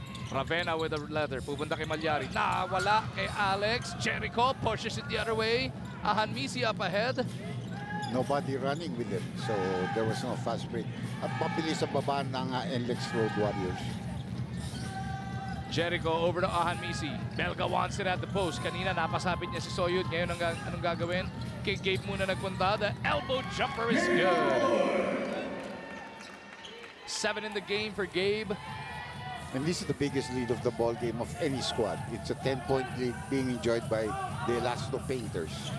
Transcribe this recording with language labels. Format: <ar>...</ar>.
<tl>Ravenna</tl> <en>with a leather.</en> <tl>Pupunta kay Malyari. Wala kay Alex.</tl> <en>Jericho pushes it the other way. Ahanmisi up ahead. Nobody running with it. So, there was no fast break.</en> <tl>At mabilis sa baba ng NLEX Road Warriors.</tl> <en>Jericho over to Ahanmisi. Belga wants it at the post.</en> <tl>Kanina napasabit niya si Soyud. Ngayon anong gagawin? Kay Gabe muna nagpunta.</tl> <en>The elbow jumper is good. 7 in the game for Gabe. And this is the biggest lead of the ball game of any squad. It's a 10-point lead being enjoyed by the Elasto Painters.</en>